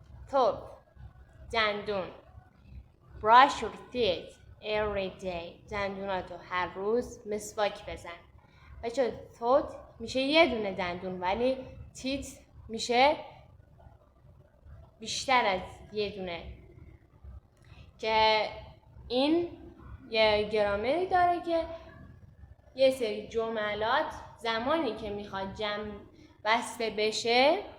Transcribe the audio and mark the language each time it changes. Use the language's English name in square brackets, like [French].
[Persian] Tooth دندون. [English] Brush your teeth every day. [Persian] دندوناتو هر روز مسواک بزن. بچه tooth میشه یه دونه دندون ولی teeth میشه بیشتر از یه دونه که این یه گرامری داره که یه سری جملات زمانی که میخواد جمع بسته بشه